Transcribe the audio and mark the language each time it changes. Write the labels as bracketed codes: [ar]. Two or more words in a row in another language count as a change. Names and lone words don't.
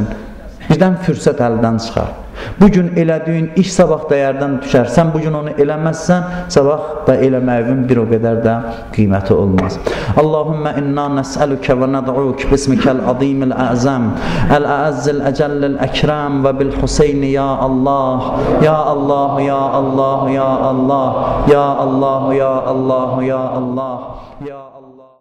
[az] Birdən fürsət əldən çıxar. Bugün elədiyin iş sabah dəyərdən düşər. Sən bugün onu eləməzsən, sabah da eləməyin bir o qədər də qiyməti olmaz. [ar] اللهم إنا نسألك وندعوك باسمك العظيم الأعظم الأعز الأجل الأكرم وبالحسين يا الله يا الله يا الله يا الله يا الله يا الله يا الله يا الله.